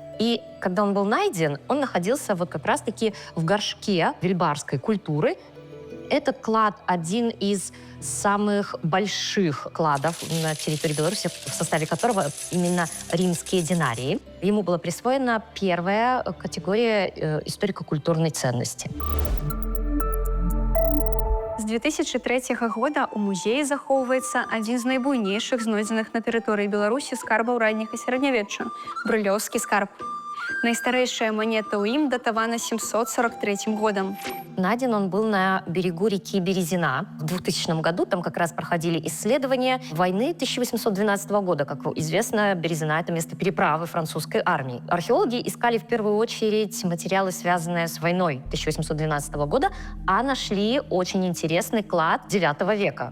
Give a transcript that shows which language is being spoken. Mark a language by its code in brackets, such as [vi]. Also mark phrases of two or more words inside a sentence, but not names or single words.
[ru] И когда он был найден, он находился вот как раз-таки в горшке вельбарской культуры. Этот клад один из самых больших кладов на территории Беларуси, в составе которого именно римские динарии. Ему была присвоена первая категория историко-культурной ценности. [be] З 2003 года у музеі захоўваецца адзін з найбуйнейшых знойдзеных на тэрыторыі Беларусі скарбаў ранняга сярэднявечча – брылёўскі скарб. Найстарэйшая монета ў ім датавана 743 годом. [ru] Найден он был на берегу реки Березина в 2000 году. Там как раз проходили исследования войны 1812 года. Как известно, Березина — это место переправы французской армии. Археологи искали в первую очередь материалы, связанные с войной 1812 года, а нашли очень интересный клад IX века.